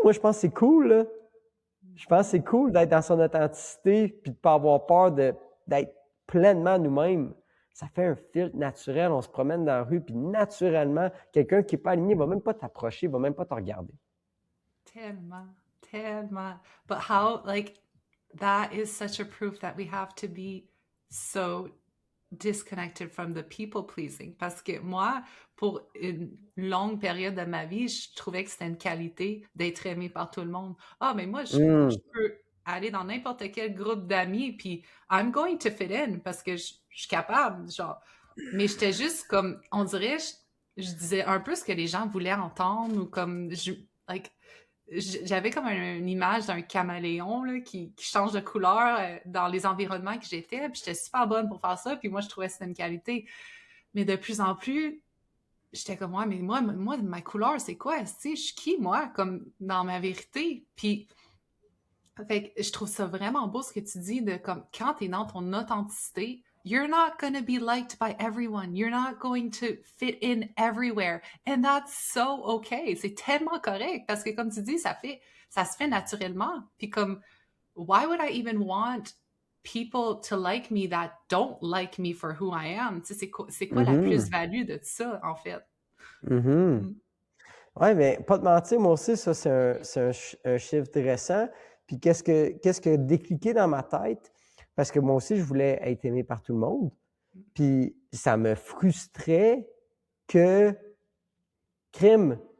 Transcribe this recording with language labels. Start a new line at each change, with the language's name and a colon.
French: Moi, je pense que c'est cool, là. Je pense que c'est cool d'être dans son authenticité puis de ne pas avoir peur d'être pleinement nous-mêmes. Ça fait un filtre naturel. On se promène dans la rue, puis naturellement, quelqu'un qui n'est pas aligné ne va même pas t'approcher, ne va même pas te regarder. Tellement, tellement.
English: But how, like, that is such a proof that we have to be so disconnected from the people pleasing.
French: Parce que moi, pour une longue période de ma vie, je trouvais que c'était une qualité d'être aimé par tout le monde. Ah, mais moi, je peux aller dans n'importe quel groupe d'amis, puis
English: I'm going to fit in
French: parce que je suis capable, genre. Mais j'étais juste comme, on dirait, je disais un peu ce que les gens voulaient entendre ou comme, like, j'avais comme une image d'un caméléon là, qui change de couleur dans les environnements que j'étais, puis j'étais super bonne pour faire ça, puis moi, je trouvais que c'était une qualité. Mais de plus en plus, j'étais comme, ouais, mais moi ma couleur, c'est quoi? Tu sais, je suis qui, moi, comme dans ma vérité? Puis, fait que je trouve ça vraiment beau ce que tu dis de comme, quand t'es dans ton authenticité,
English: you're not going to be liked by everyone. You're not going to fit in everywhere. And that's so okay.
French: C'est tellement correct parce que comme tu dis, ça se fait naturellement. Puis comme,
English: why would I even want people to like me that don't like me for who I am?
French: Tu sais, c'est quoi la plus-value de ça, en fait? Oui, mais pas de mentir, moi aussi, ça, c'est un chiffre récent. Puis qu'est-ce que décliqué dans ma tête? Parce que moi aussi, je voulais être aimé par tout le monde. Puis ça me frustrait que crime.